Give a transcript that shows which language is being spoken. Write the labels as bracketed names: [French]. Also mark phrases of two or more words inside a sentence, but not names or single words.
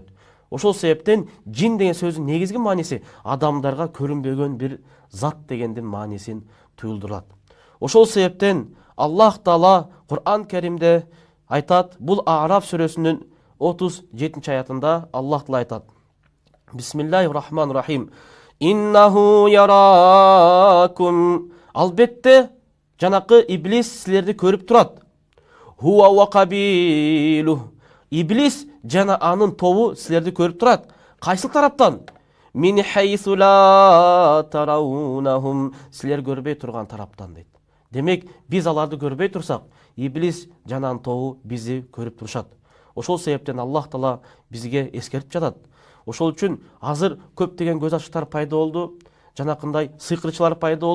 [Kyrgyz] Ошол себептен жин деген сөздүн негизги мааниси адамдарга көрүнбөгөн бир зат дегендин маанисин туюлдурат. Ошол себептен Аллах Таала Кур'ан Керимде айтат, бул А'раф сүрөсүнүн 37-аятында Аллах Таала айтат: [Arabic] بسم الله الرحمن الرحيم. إنه يراكم. [Kyrgyz] Албетте жанакы иблис силерди көрүп турат. [Arabic] هو وقبيله. [Kyrgyz] Иблис жана анын тобу силерди көрүп турат. Кайсыл тараптан? [Arabic] من حيث لا ترونهم. [Kyrgyz] Силер көрбөй турган тараптан дейт. Демек, биз аларды көрбөй турсак, иблис жана анын тобу бизди көрүп турушат. Ошол себептен Аллах Таала бизге эскертип жатат. Ошол үчүн азыр көптөгөн көз ачыктар пайда болду, жанакындай сыйкырчылар пайда болду.